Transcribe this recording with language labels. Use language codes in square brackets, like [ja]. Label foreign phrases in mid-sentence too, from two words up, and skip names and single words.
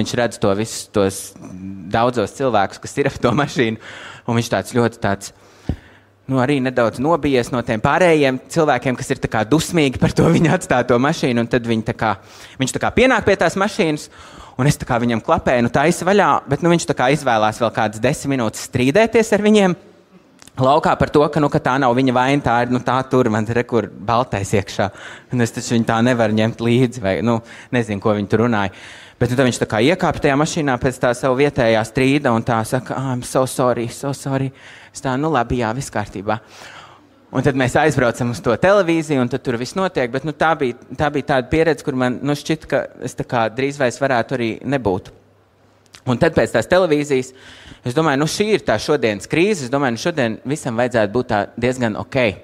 [lv] viņš redz to visus tos daudzos cilvēkus, kas ir ap to mašīnu, un viņš tāds ļoti tāds, nu arī nedaudz nobijies no tiem pārējiem cilvēkiem, kas ir tā kā dusmīgi par to viņa atstāto mašīnu, un tad viņš tā kā pienāk pie tās mašīnas, un es tā kā viņam klapēju, nu taisa vaļā, bet nu viņš tā kā izvēlās vēl kādas 10 minūtes strīdēties ar viņiem, laukā par to, ka tā nav viņa vaina, tā ir, tā tur man te rekur baltais iekšā. Un es taču viņu tā nevaru ņemt līdzi, vai, nezinu, ko viņi tur runāja. Bet tad viņš tā kā iekāpa tajā mašīnā pēc tā savu vietējā strīda un tā saka, [en] I'm so sorry. [lv] Es tā, labi, jā, viss kārtībā. Un tad mēs aizbraucam uz to televīziju, un tad tur viss notiek, bet tā bija tāda pieredze, kur man šķita, ka es tā kā drīz vai es varētu arī nebūt. Un tad pēc tās televīzijas, es domāju, šī ir tā šodienas krīze, es domāju, šodien visam vajadzētu būt tā diezgan ok.